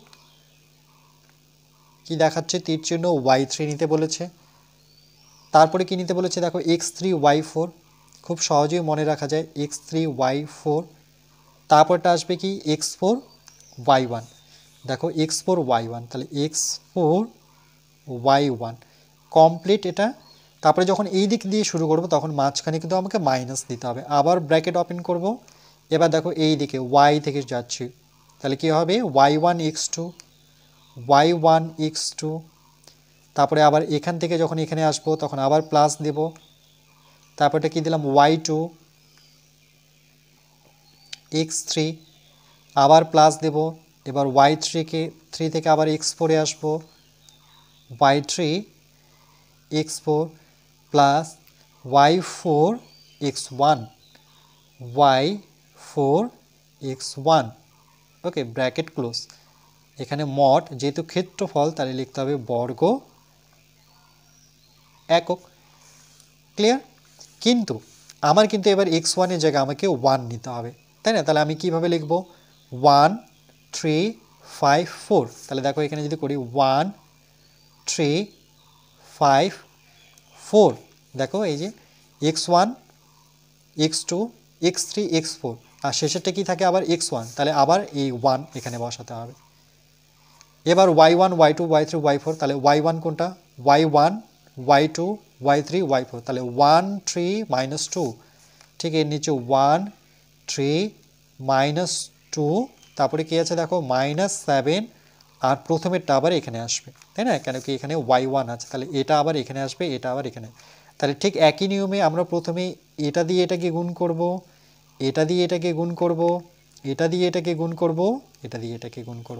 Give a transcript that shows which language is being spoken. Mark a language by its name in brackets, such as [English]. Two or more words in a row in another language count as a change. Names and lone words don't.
[Bangla] কি দেখাচ্ছে তীর চিহ্ন y3 নিতে বলেছে, তারপরে কি নিতে বলেছে দেখো x3 y4, খুব সহজেই মনে রাখা যায় x3 y4, তারপরটা আসবে কি x4 y1, দেখো x4 y1, তাহলে x4 y1 কমপ্লিট এটা। তারপরে যখন এই দিক দিয়ে শুরু করব তখন মাঝখানে কিন্তু আমাকে মাইনাস দিতে হবে, আবার [English] bracket open [Bangla] করব, এবার দেখো এই দিকে y থেকে যাচ্ছি, তাহলে কি হবে y1 x2 y1 x2, তারপরে আবার এখান থেকে যখন এখানে আসবো তখন আবার প্লাস দেব, তারপরটা কি দিলাম y2 x3, আবার প্লাস দেব, এবার y3 থেকে আবার x4-এ আসবো, y3 x4 প্লাস y4 x1 y4 x1। ওকে, [English] bracket close, [Bangla] এখানে মড যেহেতু ক্ষেত্রফল তাহলে লিখতে হবে বর্গ একক। ক্লিয়ার? কিন্তু আমার কিন্তু এবার x1 এর জায়গায় আমাকে 1 নিতে হবে, তাই না? তাহলে আমি কিভাবে লিখব? 1 3 5 4। তাহলে দেখো এখানে যদি করি 1 3 5 4, দেখো এই যে x1 x2 x3 x4 আর শেষেরটা কি থাকে আবার x1, তাহলে আবার এই 1 এখানে বসাতে হবে। এবার y1 y2 y3 y4, তাহলে y1 কোনটা? y1 y2 y3 y4, তাহলে 1 3 মাইনাস 2, ঠিক এর নিচে 1 3 মাইনাস 2, তারপরে কি আছে দেখো মাইনাস 7, আর প্রথমেরটা আবার এখানে আসবে, তাই না? কেন কি এখানে y1 আছে, তাহলে এটা আবার এখানে আসবে, এটা আবার এখানে। তাহলে ঠিক একই নিয়মে আমরা প্রথমে এটা দিয়ে এটাকে গুণ করব, এটা দিয়ে এটাকে গুণ করব, এটা দিয়ে এটাকে গুণ করব, এটা দিয়ে এটাকে গুণ করব।